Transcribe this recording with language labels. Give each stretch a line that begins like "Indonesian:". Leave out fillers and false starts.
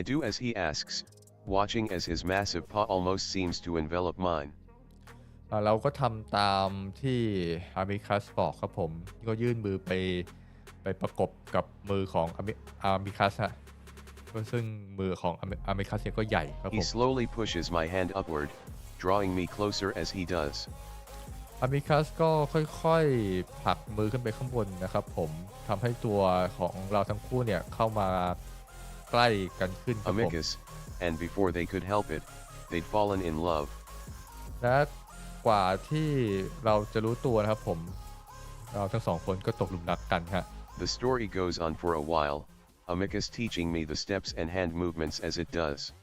English: I do as he asks, watching as his massive paw almost seems to envelop mine.
Thai: เราก็ทำตามที่อามิคัสบอกครับผมก็ยื่นมือไปประกบกับมือของอามิคัสฮะซึ่งมือของอามิคัสเนี่ยก็ใหญ่ครับผม
English: He slowly pushes my hand upward, drawing me closer as he does.
Thai: อามิคัสก็ค่อยๆผลักมือขึ้นไปข้างบนนะครับผมทำให้ตัวของเราทั้งคู่เนี่ยเข้ามาใกล้กันขึ้นครับผม
English: Amicus, and before they could help it, they'd fallen in love.
Thai: และกว่าที่เราจะรู้ตัวนะครับผมเราทั้งสองคนก็ตกหลุมรักกันฮะ
English: The story goes on for a while, Amicus teaching me the steps and hand movements as it does.